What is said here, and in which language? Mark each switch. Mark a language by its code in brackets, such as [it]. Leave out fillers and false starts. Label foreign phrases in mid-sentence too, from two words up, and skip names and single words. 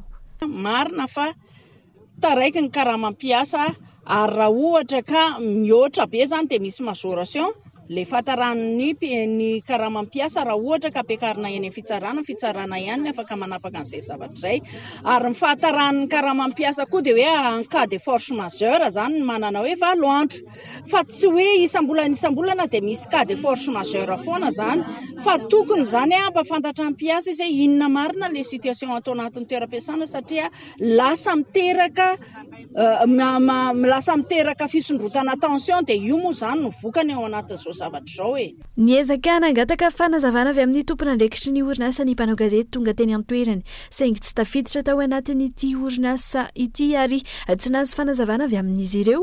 [mg] Marina fa taraiky ny karama-piasa ary raha ohatra ka mihoatra be zany dia misy majoration le fataran'ny ny karama-piasa raha ohatra ka ampiakarina eny fitsarana ihany afaka manapaka an'izay zavatra izay. Ary ny fahataran'ny karama-piasa koa dia hoe [fr] en cas de force majeure [mg] zany manana hoe 7 andro fa tsy hoe isambolana dia misy [fr] cas de force majeure [mg] foana zany fa tokony zany ampafantatra ny mpiasa izy hoe inona marina [fr] le situation [mg] atao anatin'ny toeram-piasana satria lasa miteraka fisondrotana tension dia io moa zany no vokany ao anatin'izao zavatra zao e. Niezaka nangataka fanazavana avy amin'ny tompon'andraikitry ny orinasa ny mpanao gazety tonga teny an-toerany saingy tsy tafiditra tao anatin'ity orinasa ity ary tsy nahazo fanazavana avy amin'izy ireo.